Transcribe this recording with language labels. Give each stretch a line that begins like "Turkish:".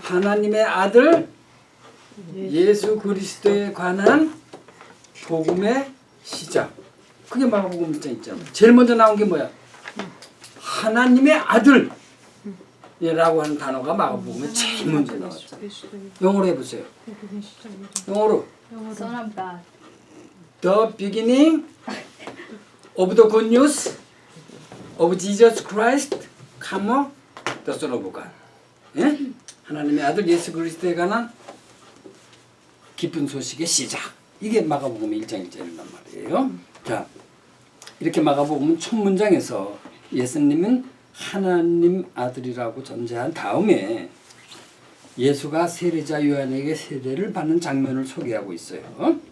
Korean: 하나님의 아들 예수 그리스도에 관한 복음의 시작. 그게 마가복음 1장 있잖아. 제일 먼저 나온 게 뭐야? 하나님의 아들 라고 하는 단어가 마가복음에 제일 먼저 나왔죠. 영어로 해보세요. 영어로
English: Son of God. The beginning of the good news of Jesus Christ, the Son of God. 예?
Korean: 하나님의 아들 예수 그리스도에 관한 기쁜 소식의 시작. 이게 마가복음 1장 1절이란 말이에요. 자, 이렇게 마가복음 첫 문장에서 예수님은 하나님 아들이라고 전제한 다음에 예수가 세례자 요한에게 세례를 받는 장면을 소개하고 있어요.